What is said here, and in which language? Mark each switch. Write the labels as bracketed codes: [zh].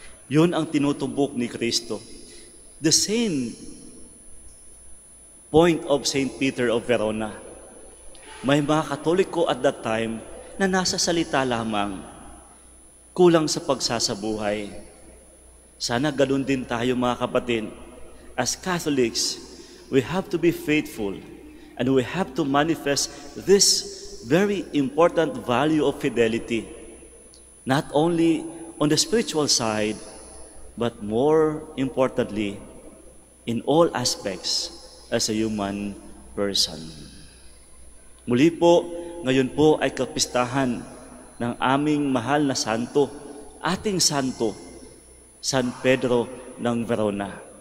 [tl] Yun ang tinutumbok ni Kristo. [en] The same point of St. Peter of Verona. [tl] May mga Katoliko [en] at that time [tl] na nasa salita lamang, kulang sa pagsasabuhay. Sana ganun din tayo mga kapatid. [en] As Catholics, we have to be faithful and we have to manifest this very important value of fidelity, not only on the spiritual side, but more importantly, in all aspects as a human person. [tl] Muli po, ngayon po ay kapistahan ng aming mahal na santo, ating santo, San Pedro ng Verona.